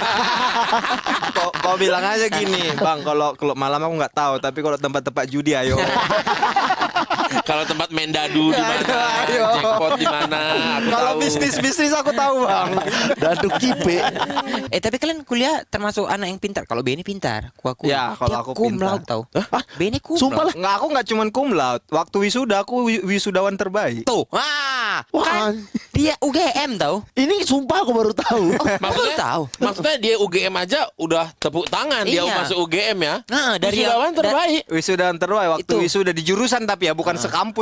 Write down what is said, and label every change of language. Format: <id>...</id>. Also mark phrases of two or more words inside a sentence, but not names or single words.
<id>Kau bilang aja gini, Bang, kalau klub malam aku nggak tahu, tapi kalau tempat-tempat judi ayo. Kalau tempat main dadu di mana, Ayo. jackpot di mana, aku Kalau tahu. bisnis aku tahu, Bang. Dadu kipe. Tapi kalian kuliah termasuk anak yang pintar. Kalau Beni pintar, aku. Ya, kalau Dia aku cum pintar. laude tau. Beni cum Sumpah laude. Aku nggak cuman</id> <la>cum laude.</la> <id>Waktu wisuda aku wisudawan terbaik. Tuh, Wah, kan dia UGM tau. ini sumpah aku baru tahu. Maksudnya, tahu. maksudnya dia UGM aja udah tepuk tangan dia Iya. masuk UGM ya. Nah, dari Wisudawan terbaik. Wisudawan terbaik waktu Itu. wisuda di jurusan tapi ya bukan sekampus</id>